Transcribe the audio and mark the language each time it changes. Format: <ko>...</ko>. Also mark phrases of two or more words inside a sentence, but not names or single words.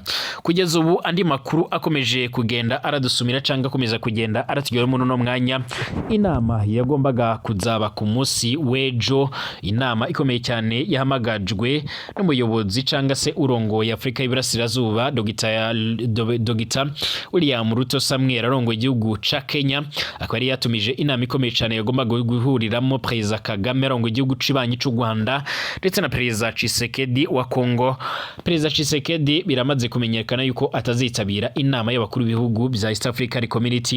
<rn>Kugeza ubu andi makuru akomeje kugenda aradusumira cyangwa akomeza kugenda aratugera muri no mwanya. Inama yagombaga kuzaba ku munsi w'ejo, inama ikomeye cyane yahamagajwe n'umuyobozi cyangwa se urongoye Afrika y'Iburasirazuba Dr. William Ruto Samuel arongoye igihugu ca Kenya, akaba yari yatumije inama ikomeye cyane yagombaga guhuriramo Perezida Kagame arongoye igihugu cibanyi cy'u Rwanda ndetse na Perezida Tshisekedi wa Kongo. Perezida Tshisekedi biramaze kumenyekana yuko atazitabira inama y'abakuru b'ibihugu bya East African Community.</rn>